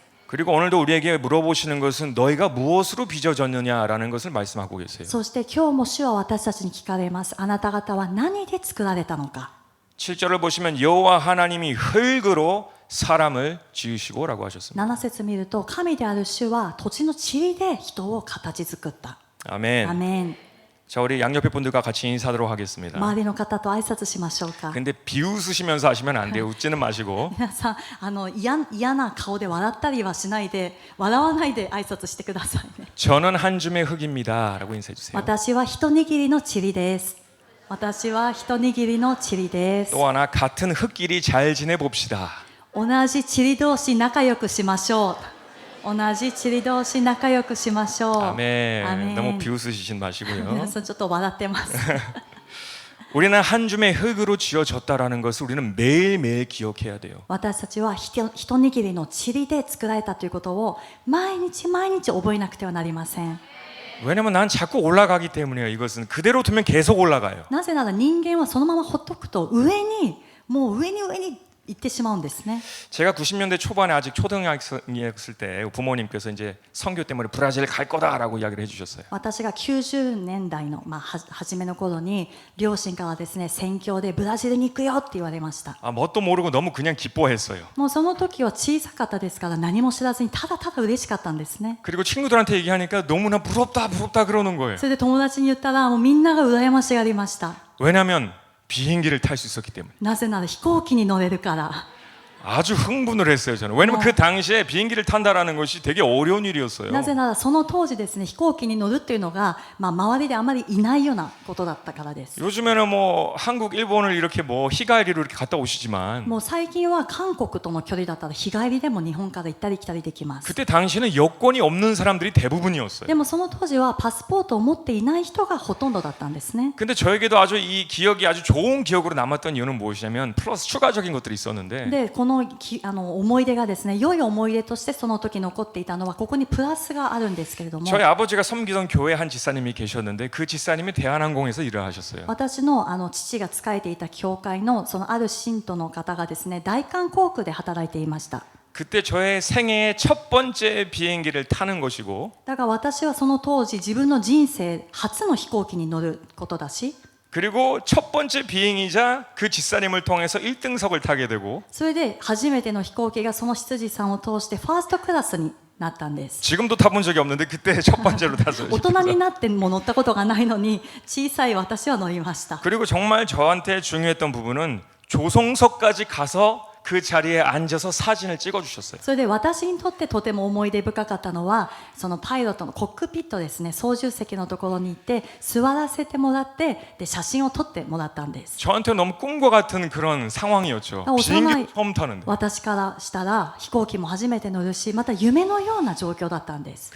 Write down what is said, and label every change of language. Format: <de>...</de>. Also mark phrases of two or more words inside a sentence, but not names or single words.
<ko>그리고 오늘도 우리에게 물어보시는 것은 너희가 무엇으로 빚어졌느냐라는 것을 말씀하고 계세요.</ko> <ja>そして今日も主は私たちに聞かれます。あなた方は何で作られたのか。</ja> <ko>7절을 보시면 여호와 하나님이 흙으로 사람을 지으시고라고 하셨습니다.</ko> <ja>7 節見ると神である主は土地の塵で人を形作った。</ja> <ko>아멘.</ko> <ja>アメン。</ja> <ko>자, 우리 양옆에 분들과 같이 인사하도록 하겠습니다.</ko> <ja>周りの方と挨拶しましょうか。</ja> <ko>근데 비웃으시면서 하시면 안 돼요. 웃지는 마시고.</ko> <ja>皆さん嫌な顔で笑ったりはしないで、笑わないで挨拶してくださいね。</ja> <ko>저는 한 줌의 흙입니다라고 인사해 주세요.</ko> <ja>私は一握りの塵です。私は一握りの塵です。</ja> <ko>또 하나 같은 흙끼리 잘 지내 봅시다.</ko> <ja>同じ塵同士仲良くしましょう。同じ塵同士仲良くしましょう。</ja> <ko>아멘. 너무 비웃으시진</ko> <ja>皆</ja> <ko>마시고요.</ko> <ja>さんちょっと笑ってます。</ja> <ko>우리는 한 줌의 흙으로 지어졌다라는 것을 우리는 매일매일 기억해야 돼요.</ko> <ja>私たちは一握りの塵で作られたということを毎日毎日覚えなくてはなりません。</ja> <ko>왜냐면 난 자꾸 올라가기 때문에요. 이것은 그대로 두면 계속 올라가요.</ko> <ja>なぜなら人間はそのままほっとくともう上に行ってしまうんですね。</ja> <ko>제가 90년대 초반에 아직 초등학생이었을 때 부모님께서 이제 선교 때문에 브라질 갈 거다라고 이야기를 해주셨어요.</ko> <ja>私が90年代の、初めの頃に両親からですね、宣教でブラジルに行くよって言われました。</ja> <ko>아, 뭣도 모르고 너무 그냥 기뻐했어요.</ko> <ja>もうその時は小さかったですから何も知らずにただただ嬉しかったんですね。</ja> <ko>그리고 친구들한테 얘기하니까 너무나 부럽다 그러는 거예요.</ko> <ja>それで友達に言ったらもうみんなが羨ましがりました。</ja> <ko>왜냐하면 비행기를 탈 수 있었기 때문에.</ko> <ja>なぜなら飛行機に乗れるから。</ja> <ko>아주 흥분을 했어요 저는. 왜냐면 그 당시에 비행기를 탄다라는 것이 되게 어려운 일이었어요.</ko> <ja>なぜならその当時ですね、飛行機に乗るっていうのが、周りであまりいないようなことだったからです。</ja> <ko>요즘에는 뭐 한국, 일본을 이렇게 뭐 희가리로 이렇게 갔다 오시지만</ko> <ja>もう最近は韓国との距離だったら日帰りでも日本から行ったり来たりできます。</ja> <ko>그때 당시에는 여권이 없는 사람들이 대부분이었어요.</ko> <ja>でもその当時はパスポートを持っていない人がほとんどだったんですね。</ja> <ko>근데 저에게도 아주 이 기억이 아주 좋은 기억으로 남았던 이유는 무엇이냐면 플러스 추가적인 것들이 있었는데</ko> <ja>でこの思い出がですね、良い思い出としてその時残っていたのはここにプラスがあるんですけれども、</ja> <ko>저희 아버지가 섬기던 교회 한 집사님이 계셨는데 그 집사님이 대한항공에서 일을 하셨어요.</ko> <ja>私の父が仕えていた教会のそのある信徒の方がですね、大韓航空で働いていました。</ja> <ko>그때 저의 생애의 첫 번째 비행기를 타는 것이고</ko> <ja>だから私はその当時自分の人生初の飛行機に乗ることだし、</ja> <ko>그리고 첫 번째 비행이자 그 집사님을 통해서 1등석을 타게 되고</ko> <ja>それで初めての飛行機がその執事さんを通してファーストクラスになったんです。</ja> <ko>지금도 타본 적이 없는데 그때 첫 번째로 탔어요.</ko> <ja>大人になっても乗ったことがないのに小さい私は乗りました。</ja> <ko>그리고 정말 저한테 중요했던 부분은 조종석까지 가서 그 자리에 앉아서 사진을 찍어 주셨어요.</ko> <ja>それで私にとってとても思い出深かったのはそのパイロットのコックピットですね、操縦席のところに行って座らせてもらってで写真を撮ってもらったんです。</ja> <ko>저한테 너무 꿈과 같은 그런 상황이었죠. 비행기 처음 타는데.</ko> <ja>私からしたら飛行機も初めて乗るしまた夢のような状況だったんです。</ja>